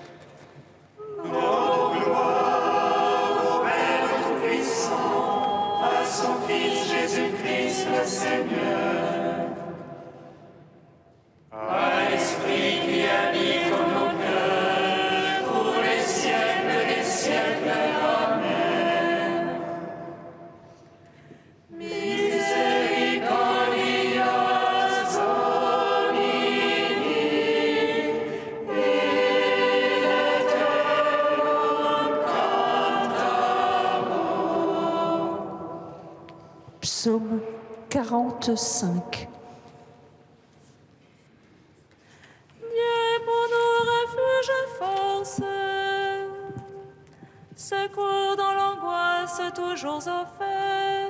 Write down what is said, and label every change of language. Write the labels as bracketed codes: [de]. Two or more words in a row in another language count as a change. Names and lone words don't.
[fr] À son Fils Jésus-Christ le Seigneur, à l'Esprit qui habite en nos cœurs, pour les siècles des siècles. Amen. [la] Misericordias Domini, in aeternum cantamus. [fr] Psaume 45. Dieu pour nous refuge force, secours dans l'angoisse toujours offert.